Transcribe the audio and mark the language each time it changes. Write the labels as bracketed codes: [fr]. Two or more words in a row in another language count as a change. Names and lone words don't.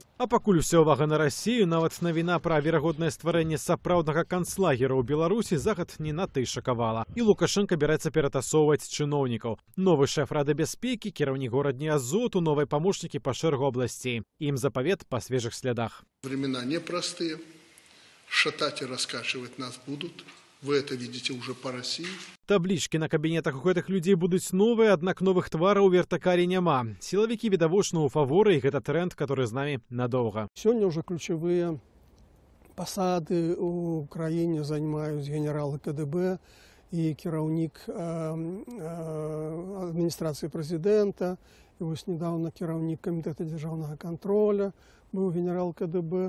[be] А пакуль уся ўвага на Расію, нават навіна пра верагоднае стварэнне сапраўднага канцлагера ў Беларусі захад не надта і шакавала. І Лукашенко бярэцца ператасоўваць чыноўнікаў. [ru] Новый шеф [be] Рады бяспекі, кіраўнік горадні Азоту, новыя памочнікі па шэрагу абласцей. Ім запавет па свежых слядах. [ru] Времена непростые. Шатать и раскачивать нас будут. Вы это видите уже по России. [be] Таблічкі на кабінетах у гэтых людзей будуць новыя, аднак новых твараў у вертыкалі няма. Сілавікі відавочна ў фаворы, і гэта тренд, который з намі надоўга. Сёння ўжо ключавыя пасады ў краіне займаюць генералы КДБ і кіраўнік адміністрацыі прэзідэнта, і вось недавно кіраўнік камітэта дзяржаўнага контроля быў генерал КДБ.